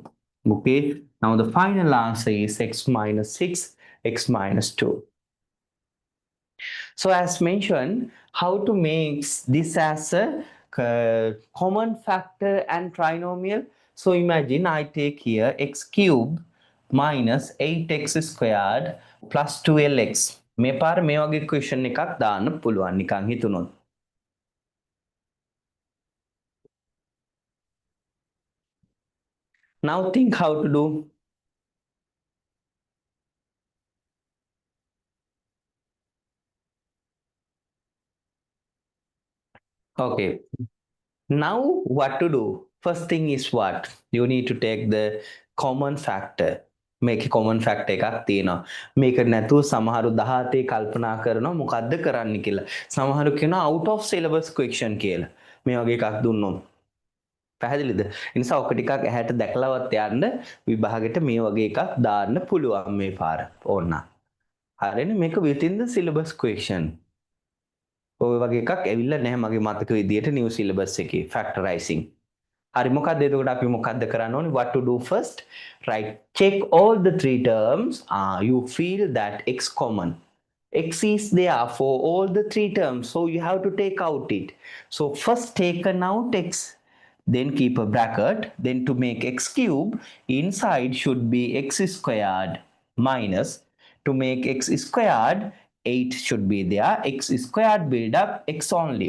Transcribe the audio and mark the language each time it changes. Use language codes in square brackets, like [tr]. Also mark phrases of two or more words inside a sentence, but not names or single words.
[en] Okay, now the final answer is x minus 6, x minus 2. So as mentioned, how to make this as a common factor and trinomial. So imagine I take here x cube minus 8x squared plus 12x. [si] මේ පාර මේ වගේ equation එකක් දාන්න පුළුවන් නිකන් හිතුනොත්. [en] Now think how to do. Okay, now what to do? First thing is what? You need to take the common factor. [si] මේක [en] common factor [si] එකක් තියෙනවා. මේක නැතුව සමහරු 17 කල්පනා කරනවා මොකද්ද කරන්න කියලා. සමහරු කියනවා [en] out of syllabus question [si] කියලා. මේ වගේ එකක් දුන්නොත්. පැහැදිලිද? ඒ නිසා ඔක ටිකක් ඇහැට දැකලවත් යන්න විභාගෙට මේ වගේ එකක් දාන්න පුළුවන් මේ පාර. ඕන්න. හරිනේ මේක [en] within the syllabus question. [si] ඔය වගේ එකක් ඇවිල්ලා නැහැ මගේ මතක විදියට [en] new syllabus [si] එකේ factorizing. හරි මොකක්ද එතකොට අපි මොකක්ද කරන්න ඕනේ? [en] What to do first? Right, check all the three terms. You feel that x common. X is there for all the three terms, so you have to take out it. So first taken out x, then keep a bracket, then to make x cube, inside should be x squared minus, to make x squared, 8 should be there, x squared build up x only.